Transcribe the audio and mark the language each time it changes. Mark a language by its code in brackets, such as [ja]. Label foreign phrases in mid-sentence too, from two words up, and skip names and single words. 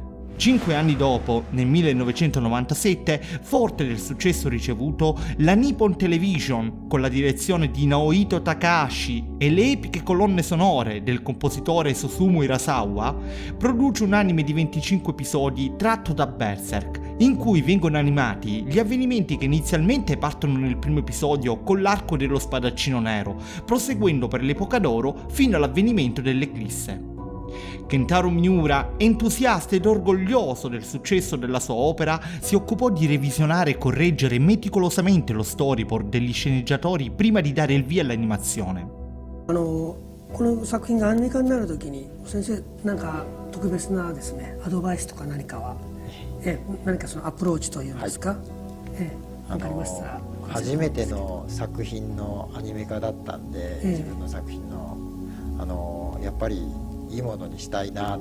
[it] 5 anni dopo, nel 1997, forte del successo ricevuto, la Nippon Television, con la direzione di Naohito Takahashi e le epiche colonne sonore del compositore Susumu Hirasawa, produce un anime di 25 episodi tratto da Berserk, in cui vengono animati gli avvenimenti che inizialmente partono nel primo episodio con l'arco dello spadaccino nero, proseguendo per l'epoca d'oro fino all'avvenimento dell'eclisse. Kentaro Miura, entusiasta ed orgoglioso del successo della sua opera, si occupò di revisionare e correggere meticolosamente lo storyboard degli sceneggiatori prima di dare il via all'animazione. [ja] この作品がアニメ化になるときに先生なんか特別なですねアドバイスとか何かは、何かそのアプローチというんですか、何かありましたら初めての作品のアニメ化だったんで、自分の作品のやっぱりいいものにしたいな